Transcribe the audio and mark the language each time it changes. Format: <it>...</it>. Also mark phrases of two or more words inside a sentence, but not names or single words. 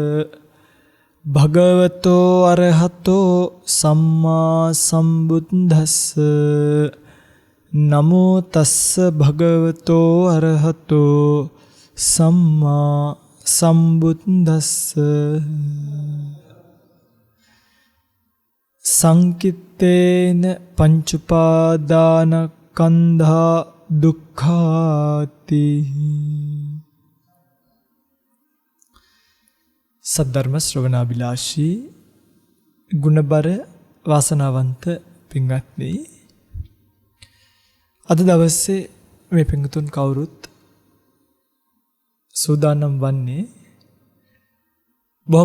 <pi>භගවතෝ අරහතෝ සම්මා සම්බුද්දස්ස නමෝ තස්ස භගවතෝ අරහතෝ සම්මා සම්බුද්දස්ස සංකිත්තේන පංච උපාදානස්කන්ධා දුක්ඛාති.</pi> <si>සද්ධර්ම ශ්‍රවණාබිලාෂී ගුණබර වාසනාවන්ත පින්වත්නි, අද දවසේ මේ පින්තුන් කවුරුත් සූදානම් වන්නේ බොහොම</si>